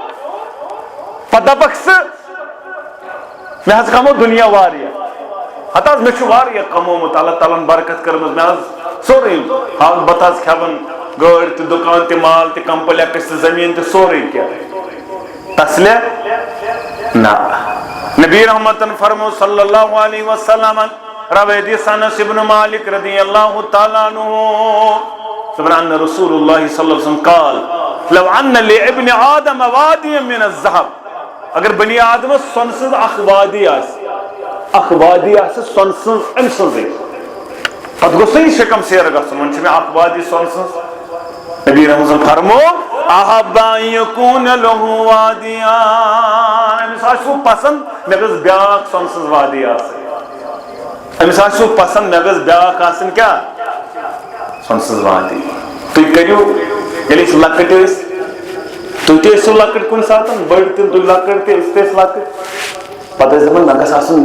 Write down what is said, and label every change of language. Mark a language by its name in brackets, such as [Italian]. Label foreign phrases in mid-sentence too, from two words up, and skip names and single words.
[Kashmiri] پتہٕ دپکھ ژٕ مےٚ حظ کمو دُنیا واریاہ ہتہٕ حظ مےٚ چھُ واریاہ کمومُت اللہ تعالیٰ ہن برکت کٔرمٕژ مےٚ حظ سورُے حال بتہٕ حظ کھٮ۪وان گٲڑۍ تہِ دُکان تہِ مال تہِ کمپلیکس تہِ زمیٖن تہِ سورُے کینٛہہ تسلیہ نہ نبی رحمتن فرمو [Arabic] صلی اللہ علیہ وسلم [Kashmiri] روایت انس بن مالک [Arabic] رضی اللہ تعالیٰ عنہ [Kashmiri] سبحان [Arabic] رسول اللہ صلی اللہ علیہ وسلم قال لو ان لابن آدم وادی من الذهب [Kashmiri] اگر بنی آدم سونسز اخ وادی آس سونسز ام سنزی پتہ گوٚژھ شکم سیر گژھُن وۄنۍ چھُ مےٚ اخ وادی سونسز نبی رحمتن فرمو [Arabic] احب ان یکون له [Kashmiri] وادیان أمِس آسہِ پسند مےٚ گٔژھ بیاکھ سونسز وادی آسٕنۍ أمِس آسہِ پسند مےٚ گٔژھ بیاکھ آسٕنۍ کیٛاہ سونسز وادی تُہۍ کٔرِو ییٚلہِ أسۍ لۄکٕٹۍ ٲسۍ تُہۍ تہِ ٲسِو لۄکٕٹۍ کُنہِ ساتہٕ بٔڑۍ تہِ تُہۍ لۄکٕٹۍ تہِ أسۍ تہِ ٲسۍ لۄکٕٹۍ پتہٕ ٲسۍ دپان مےٚ گژھِ آسُن